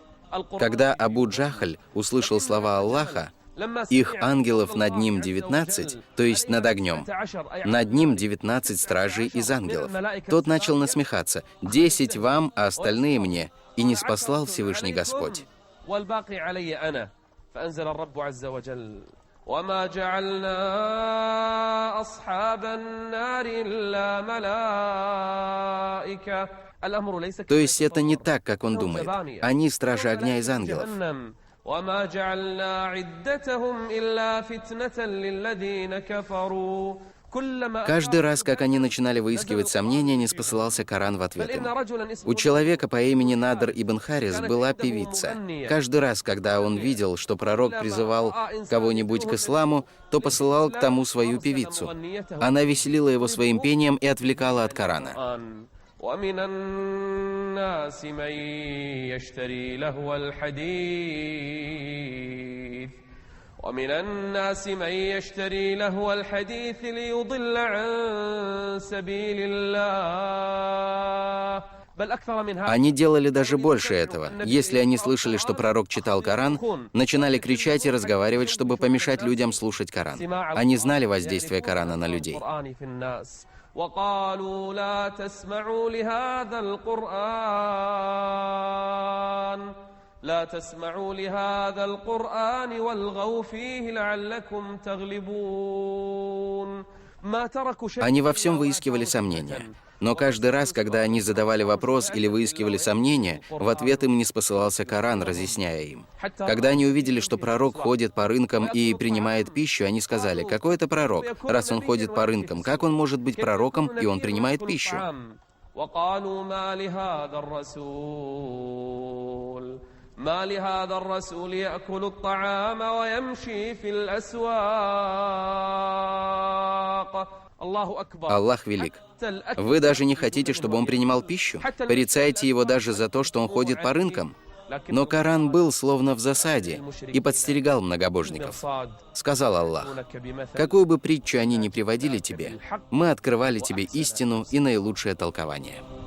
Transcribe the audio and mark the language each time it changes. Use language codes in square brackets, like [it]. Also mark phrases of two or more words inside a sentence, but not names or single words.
[ru] Когда Абу Джахаль услышал слова Аллаха, их ангелов над ним 19, то есть над огнем. Над ним 19 стражей из ангелов. Тот начал насмехаться. 10 вам, а остальные мне. И не спаслал Всевышний Господь. [ar] وما جعلنا أصحاب النار إلا ملائكة. [ru] То есть это не так, как он думает. Они стражи огня из ангелов. [ar] وما جعلنا عدتهم إلا فتنة للذين كفروا. [ru] Каждый раз, как они начинали выискивать сомнения, ниспосылался Коран в ответ им. У человека по имени Надр ибн Харис была певица. Каждый раз, когда он видел, что пророк призывал кого-нибудь к исламу, то посылал к тому свою певицу. Она веселила его своим пением и отвлекала от Корана. [ar] ومن الناس من يشتري لهو الحديث ومن الناس من يشتري لهو الحديث ليضل عن سبيل الله [ru] Они делали даже больше этого. Если они слышали, что пророк читал Коран, начинали кричать и разговаривать, чтобы помешать людям слушать Коран. Они знали воздействие Корана на людей. [ar] وقالوا لا تسمعوا لهذا القرآن والغوا فيه لعلكم تغلبون. [ru] Они во всем выискивали сомнения. Но каждый раз, когда они задавали вопрос или выискивали сомнения, в ответ им ниспосылался Коран, разъясняя им. Когда они увидели, что пророк ходит по рынкам и принимает пищу, они сказали: «Какой это пророк? Раз он ходит по рынкам, как он может быть пророком, и он принимает пищу?» [ar] ما لهذا الرسول يأكل الطعام ويمشي في الأسواق. [ru] Аллах велик. Вы даже не хотите, чтобы он принимал пищу? Порицаете его даже за то, что он ходит по рынкам? Но Коран был словно в засаде и подстерегал многобожников. Сказал Аллах: «Какую бы притчу они ни приводили тебе, мы открывали тебе истину и наилучшее толкование».